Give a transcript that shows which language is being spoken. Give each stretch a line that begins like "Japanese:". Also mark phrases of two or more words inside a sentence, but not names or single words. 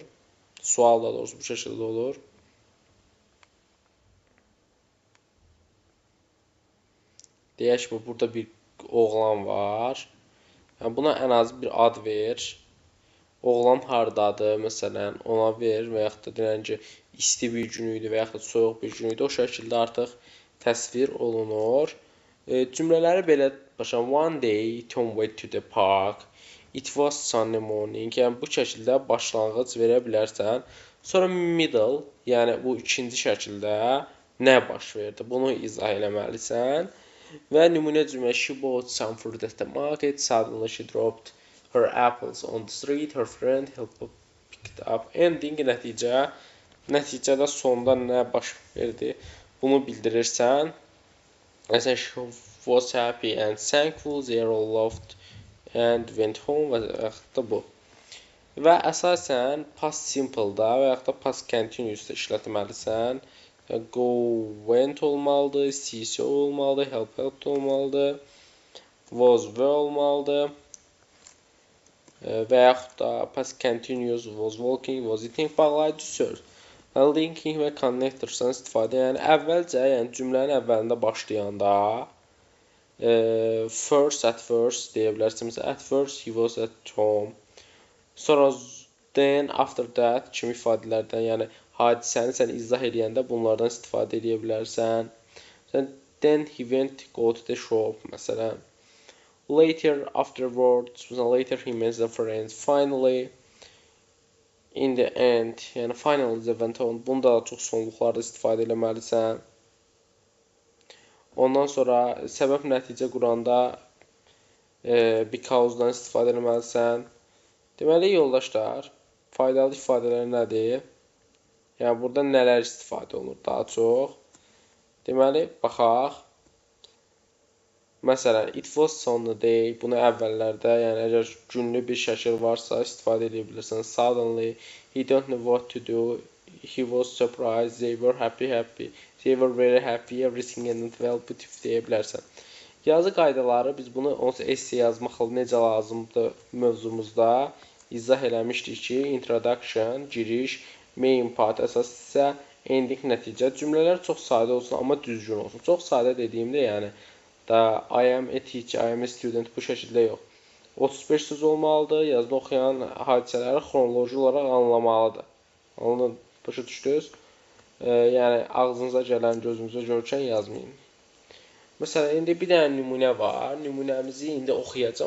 Azerbaijani: Sual da doğrusu bu şəkildə olur. Deyək ki, burada bir oğlan var. Yəni, buna ən az bir ad ver. Oğlan hardadır, məsələn, ona ver və yaxud da deyilən ki, isti bir gün idi və yaxud da soyuq bir gün idi. O şəkildə artıq təsvir olunur. Cümlələri belə başlayın.
English: One day, Tom went to the park. It was sunny morning.
Azerbaijani: Yəni, bu şəkildə başlanğıc verə bilərsən. Sonra middle, yəni bu ikinci şəkildə nə baş verdi? Bunu izah eləməlisən. Və nümunə cümlə,
English: she bought some fruit at the market, suddenly she dropped her apples on the street, her friend helped pick it up.
Azerbaijani: Ending nəticədə sonda nə baş verdi, bunu bildirirsən. Məsələn,
English: she was happy and thankful, they all laughed and went home
Azerbaijani: və yaxud da bu. Və əsasən
English: past simple-
Azerbaijani: da və yaxud da
English: past continuous-
Azerbaijani: da işlətməlisən.
English: Go, went
Azerbaijani: olmalıdır, see olmalıdır, helped olmalıdır, was olmalıdır və yaxud da
English: past continuous, was walking, was eating
Azerbaijani: bağlayıcı söz. Linking və connectorsan istifadə, yəni əvvəlcə, yəni cümlənin əvvəlində başlayanda
English: at first
Azerbaijani: deyə bilərsən. Məsələn,
English: at first he was at home.
Azerbaijani: Sonra
English: then, after that
Azerbaijani: kimi ifadələrdən, yəni hadisəni sən izah edəndə bunlardan istifadə edə bilərsən.
English: Then he went to go to the shop, məsələn. Later, afterwards, later he met the friends. Finally, in the end, yəni finally the went on.
Azerbaijani: Bunda da çox sonluqlarda istifadə eləməlisən. Ondan sonra səbəb nəticə quranda because-dan istifadə eləməlisən. Deməli, yoldaşlar, faydalı ifadələr nədir? Yəni, burada nələr istifadə olunur daha çox? Deməli, baxaq. Məsələn,
English: it was sunny day.
Azerbaijani: Bunu əvvəllərdə, yəni əgər günlü bir şəkil varsa, istifadə edə bilirsən.
English: Suddenly, he don't know what to do. He was surprised. They were happy. They were very happy. Everything ended well.
Azerbaijani: Bu tip deyə bilərsən. Yazı qaydaları, biz bunu essay yazmaqla necə lazımdır mövzumuzda izah eləmişdik ki, introduction, giriş,
English: main part,
Azerbaijani: əsas isə ending, nəticə. Cümlələr çox sadə olsun, amma düzgün olsun. Çox sadə dediyimdə, yəni
English: I am a teacher, I am a student
Azerbaijani: bu şəkildə yox. 35 söz olmalıdır. Yazını oxuyan hadisələri xronoloji olaraq anlamalıdır. Anladın, başa düşdünüz? Yəni ağzınıza gələn, gözünüzə görkən yazmayın. Məsələn, indi bir dənə nümunə var. Nümunəmizi indi oxuyacam.